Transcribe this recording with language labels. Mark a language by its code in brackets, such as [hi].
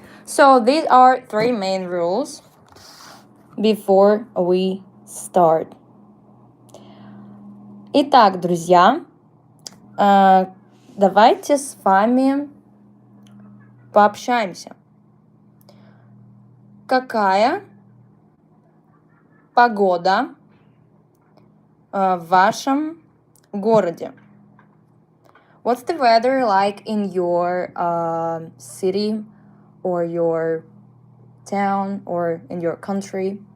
[en] So these are 3 main rules before we start. [ru] Итак, друзья, давайте с вами пообщаемся. Какая погода в вашем городе? [en] What's the weather like in your city or your town or in your country?